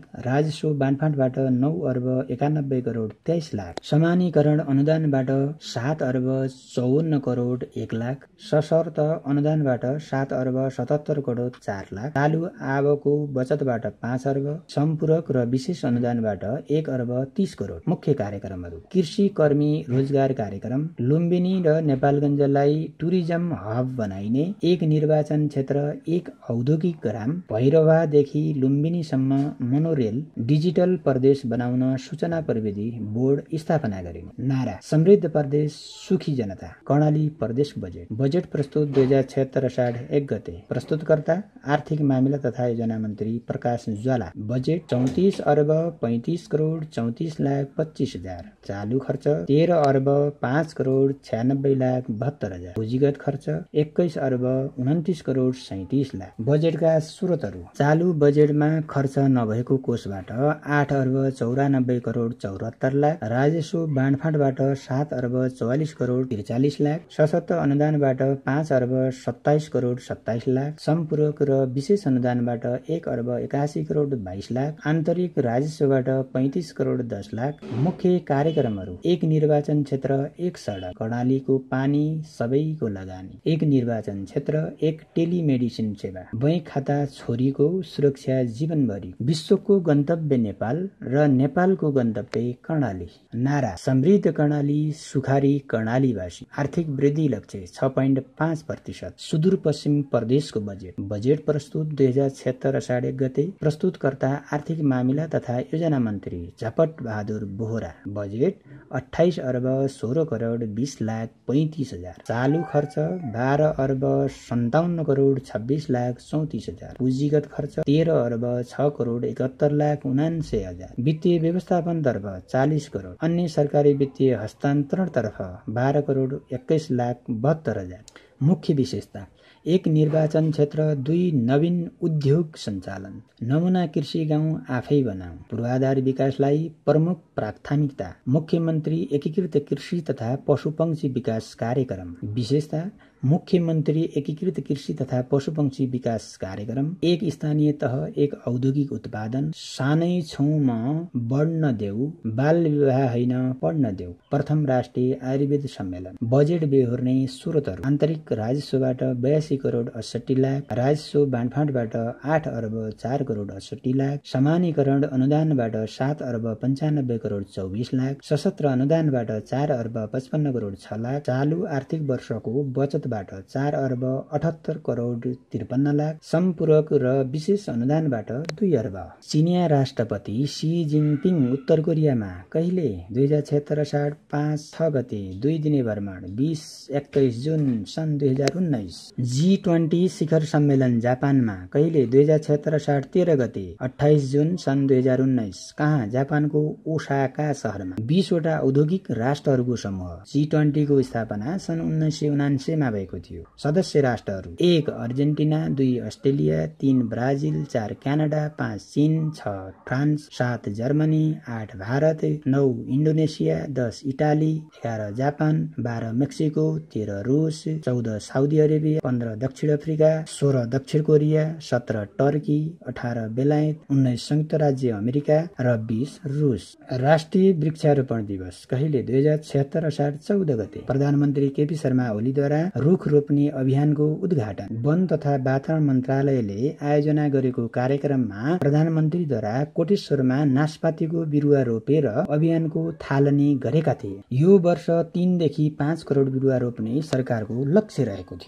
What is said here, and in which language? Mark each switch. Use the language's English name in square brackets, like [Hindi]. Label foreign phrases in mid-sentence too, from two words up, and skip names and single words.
[Nepali] राजस्व बाँडफाँटबाट 9 अर्ब 91 करोड 23 लाख। समानीकरण अनुदानबाट 7 अर्ब 54 करोड 1 लाख। सशर्त अनुदानबाट 7 अर्ब 77 करोड 4 लाख। चालु आवकको बचतबाट 5 अर्ब। सम्पूरक र विशेष अनुदानबाट 1 अर्ब 30 करोड। मुख्य कार्यक्रमहरू कृषि कर्मी रोजगार कार्यक्रम। लुम्बिनी र नेपालगञ्जलाई [English] tourism hub [Nepali] बनाइने। 1 निर्वाचन क्षेत्र 1 औद्योगिक ग्राम। भैरवादेखि लुम्बिनीसम्म मोनोरेल। डिजिटल प्रदेश बनाउन सूचना प्रविधि बोर्ड स्थापना गरिने। नारा समृद्ध प्रदेश सुखी जनता। कर्णाली प्रदेश बजेट प्रस्तुत 2076 असाढ 1 गते। प्रस्तुतकर्ता आर्थिक मामिला तथा योजना मन्त्री प्रकाश ज्वाला। बजेट 34 अर्ब 35 करोड 34 लाख 25 हजार। चालु खर्च 13 अर्ब 5 करोड 96 लाख 72 हजार। पुँजीगत खर्च 21 अर्ब 29 करोड 37 लाख। बजेटका स्रोतहरू चालु बजेटमा खर्च नभएको कोषबाट 8 अर्ब 94 करोड 74 लाख। राजस्व बाँडफाँटबाट 7 अर्ब 44 करोड 43 लाख। सशस्त्र अनुदानबाट 5 अर्ब 27 करोड 27 लाख। सम्पूरक र विशेष अनुदानबाट 1 अर्ब 81 करोड 22 लाख। आन्तरिक राजस्वबाट 35 करोड 10 लाख। मुख्य कार्यक्रमहरू 1 निर्वाचन क्षेत्र 1 सडक। कर्णालीको पानी सबैको लगानी। 1 निर्वाचन क्षेत्र 1 टेलिमेडिसिन सेवा। बैंक खाता छोरीको सुरक्षा जीवनभरि। विश्वको गन्तव्य नेपाल र नेपालको गन्तव्य कर्णाली। नारा समृद्ध कर्णाली सुखारी कर्णालीवासी। आर्थिक वृद्धि लक्ष्य 6.5%। सुदूरपश्चिम प्रदेशको बजेट प्रस्तुत 2076 असाढ 1 गते। प्रस्तुतकर्ता आर्थिक मामिला तथा योजना मन्त्री झपट बहादुर बोहरा। बजेट 28 अर्ब 16 करोड 20 लाख 35 हजार। चालु खर्च 12 अर्ब 57 करोड 26 लाख 34 हजार। पुँजीगत खर्च 13 अर्ब 6 करोड 71 लाख 79 हजार। वित्तीय व्यवस्थापनतर्फ 40 करोड। अन्य सरकारी वित्तीय हस्तान्तरणतर्फ 12 करोड 21 लाख 72 हजार। मुख्य विशेषता 1 निर्वाचन क्षेत्र 2 नवीन उद्योग सञ्चालन। नमुना कृषि गाउँ आफै बनाऊ। पूर्वाधार विकासलाई प्रमुख प्राथमिकता। मुख्यमन्त्री एकीकृत कृषि तथा पशुपक्षी विकास कार्यक्रम। विशेषता मुख्यमन्त्री एकीकृत कृषि तथा पशुपक्षी विकास कार्यक्रम। 1 स्थानीय तह 1 औद्योगिक उत्पादन। सानै छौँमा बढ्न देऊ। बाल विवाह होइन पढ्न देऊ। प्रथम राष्ट्रिय आयुर्वेद सम्मेलन। बजेट बेहोर्ने स्रोतहरू आन्तरिक राजस्वबाट 82 करोड 68 लाख। राजस्व बाँडफाँटबाट 8 अर्ब 4 करोड 68 लाख। समानीकरण अनुदानबाट 7 अर्ब 95 करोड 24 लाख। सशस्त्र अनुदानबाट 4 अर्ब 55 करोड 6 लाख। चालु आर्थिक वर्षको बचत स्रोतबाट 4 अर्ब 78 करोड 53 लाख, सम्पूरक र विशेष अनुदानबाट 2 अर्ब। चिनिया राष्ट्रपति सी जिनपिङ उत्तर कोरियामा कहिले? 2076 असाढ 5-6 गते 2 दिने भ्रमण 20-21 जुन सन् 2019। G20 शिखर सम्मेलन जापानमा कहिले? 2076 असाढ 13 गते 28 जुन सन् 2019। कहाँ? जापानको ओसाका सहरमा। 20 वटा औद्योगिक राष्ट्रहरूको समूह G20 को स्थापना सन् 1979 मा भएको थियो। सदस्य राष्ट्रहरू: 1 अर्जेन्टिना, 2 अस्ट्रेलिया, 3 ब्राजिल, 4 क्यानाडा, 5 चीन, 6 फ्रान्स, 7 जर्मनी, 8 भारत, 9 इन्डोनेसिया, 10 इटाली, 11 जापान, 12 मेक्सिको, 13 रूस, 14 साउदी अरेबिया, 15 दक्षिण अफ्रिका, 16 दक्षिण कोरिया, 17 टर्की, 18 बेलायत, 19 संयुक्त राज्य अमेरिका र 20 रूस। राष्ट्रिय वृक्षारोपण दिवस कहिले? 2076 असाढ 14 गते। प्रधानमन्त्री केपी शर्मा ओलीद्वारा रुख रोप्ने अभियानको उद्घाटन। वन तथा वातावरण मन्त्रालयले आयोजना गरेको कार्यक्रममा प्रधानमन्त्रीद्वारा कोटेश्वरमा नास्पातीको बिरुवा रोपेर अभियानको थालनी गरेका थिए। यो वर्ष 3 देखि 5 करोड बिरुवा रोप्ने सरकारको लक्ष्य रहेको थियो।